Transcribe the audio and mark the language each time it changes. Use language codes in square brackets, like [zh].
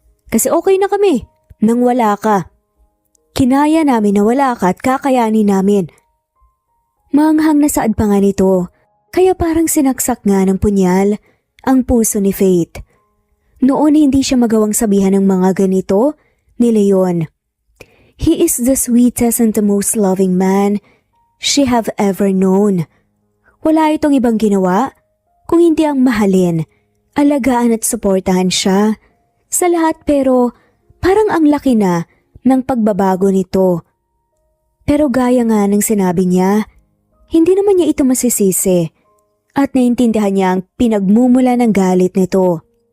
[tl] Kasi okay na kami nang wala ka. Kinaya namin na wala ka at kakayanin namin. Maanghang na saad pa nga nito, kaya parang sinaksak nga ng punyal ang puso ni Faith. Noon hindi siya magawang sabihan ng mga ganito ni Leon. [en] He is the sweetest and the most loving man she have ever known. [tl] Wala itong ibang ginawa kung hindi ang mahalin, alagaan at suportahan siya sa lahat pero parang ang laki na ng pagbabago nito. Pero gaya nga ng sinabi niya, hindi naman niya ito masisisi at naintindihan niya ang pinagmumula ng galit nito.